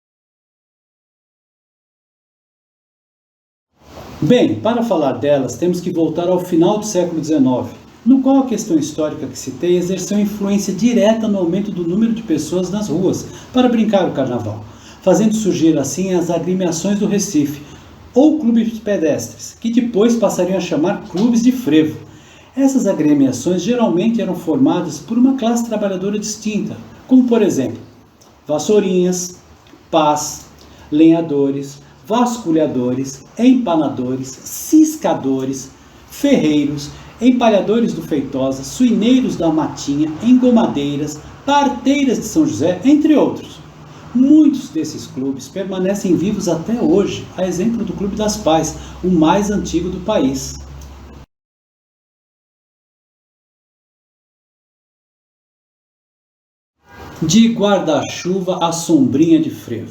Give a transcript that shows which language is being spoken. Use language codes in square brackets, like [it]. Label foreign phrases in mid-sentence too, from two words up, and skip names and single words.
[pt] Bem, para falar delas, temos que voltar ao final do século XIX, no qual a questão histórica que citei exerceu influência direta no aumento do número de pessoas nas ruas para brincar o carnaval, fazendo surgir assim as agremiações do Recife, ou clubes pedestres, que depois passariam a chamar clubes de frevo. Essas agremiações geralmente eram formadas por uma classe trabalhadora distinta, como por exemplo, vassourinhas, pás, lenhadores, vasculhadores, empanadores, ciscadores, ferreiros, empalhadores do Feitosa, suineiros da Matinha, engomadeiras, parteiras de São José, entre outros. Muitos desses clubes permanecem vivos até hoje, a exemplo do Clube das Pais, o mais antigo do país. De guarda-chuva à sombrinha de frevo.